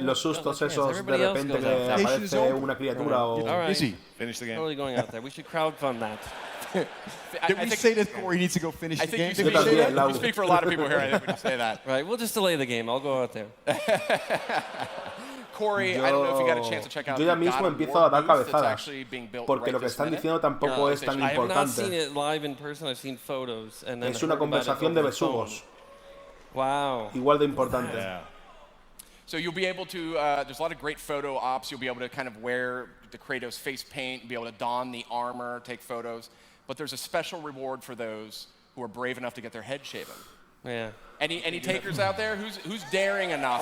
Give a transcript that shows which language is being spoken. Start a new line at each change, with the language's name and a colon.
Spanish: Los sustos esos de repente que aparece una criatura o...
English: All right. Finish the game. Totally going out there. We should crowdfund that. Did we say that Corey needs to go finish the game? You speak for a lot of people here, I think, when you say that. Right, we'll just delay the game. I'll go out there. Corey, I don't know if you got a chance to check out
Spanish: yo ya mismo empiezo a dar cabezadas, porque lo que están diciendo tampoco es tan
English: I have not
Spanish: importante.
English: seen it live in person. I've seen photos. And then
Spanish: Es una conversación de besugos.
English: Wow.
Spanish: Igual de importante.
English: Yeah. So you'll be able to, there's a lot of great photo ops. You'll be able to kind of wear the Kratos face paint, be able to don the armor, take photos. But there's a special reward for those who are brave enough to get their head shaven. Yeah. Any takers out there? Who's daring enough?